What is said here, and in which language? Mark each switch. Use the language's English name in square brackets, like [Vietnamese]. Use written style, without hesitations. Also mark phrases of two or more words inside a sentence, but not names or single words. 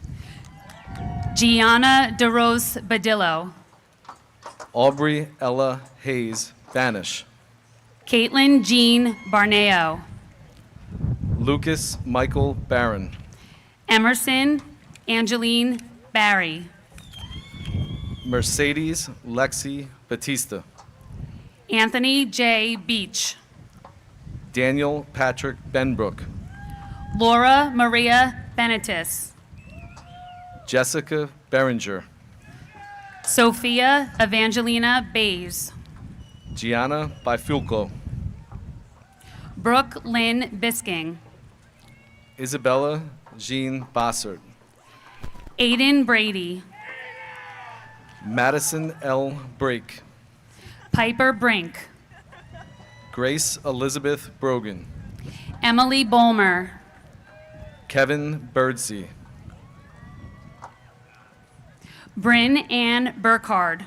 [English] Gianna DeRose Badillo. Aubrey Ella Hayes Banish. Caitlin Jean Barneo. Lucas Michael Barron. Emerson Angeline Barry. Mercedes Lexi Batista. Anthony J. Beach. Daniel Patrick Benbrook. Laura Maria Benetis. Jessica Berenger. Sophia Evangelina Bays. Gianna Bifulco. Brooke Lynn Bisking. Isabella Jean Bossert. Aiden Brady. Madison L. Brake. Piper Brink. Grace Elizabeth Brogan. Emily Bolmer. Kevin Birdsey. Bryn Ann Burkhard.